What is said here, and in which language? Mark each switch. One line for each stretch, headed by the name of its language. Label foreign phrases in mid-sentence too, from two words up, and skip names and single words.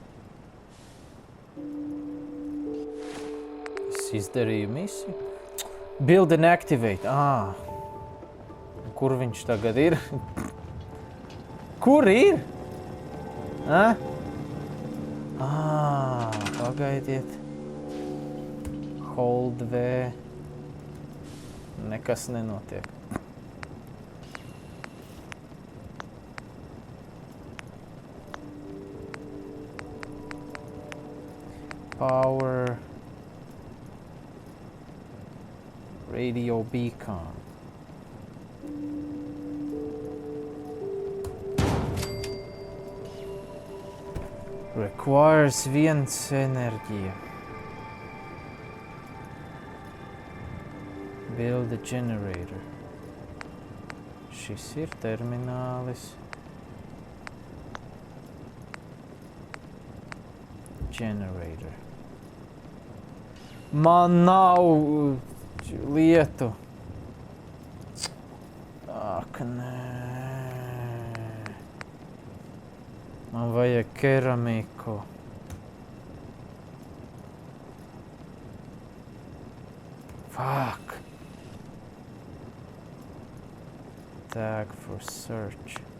Latvian: Izdarīju misiju.
English: Build and activate.
Latvian: Kur viņš tagad ir? Kur ir? Pagaidiet.
English: Hold V. Nekas nenotiek. Power. Radio beacon. Requires 1
Latvian: enerģija.
English: Build a generator.
Latvian: Šis ir terminālis.
English: Generator.
Latvian: Man nav lietu. Ak, nē. Man vajag keramiku.
English: Fuck. Tag for search.